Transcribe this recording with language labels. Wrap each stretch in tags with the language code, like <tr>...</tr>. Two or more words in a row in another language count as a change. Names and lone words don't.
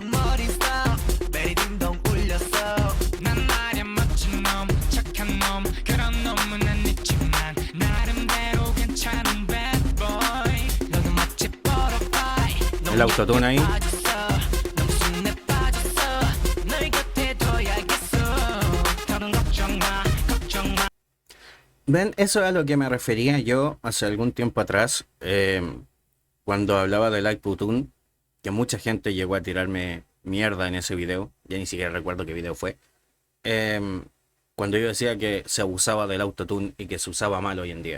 <ko>머리 stop 베리 딩동 울렸어 난 말야 멋진 놈 착한 놈 그런 놈은 아니지만 나름대로 괜찮은</ko> <en>bad boy</en> <ko>너는 마치 butterfly</ko> <es>El autotune ahí.</es> <ko>빠졌어 너무 순해 빠졌어 널 곁에 둬야겠어 더는 걱정 마 걱정 마.</ko> <es>Ven, eso es a lo que me refería yo hace algún tiempo atrás, cuando hablaba de Like Putun, que mucha gente llegó a tirarme mierda en ese video, ya ni siquiera recuerdo qué video fue, em, cuando yo decía que se abusaba del autotune y que se usaba mal hoy en día.</es>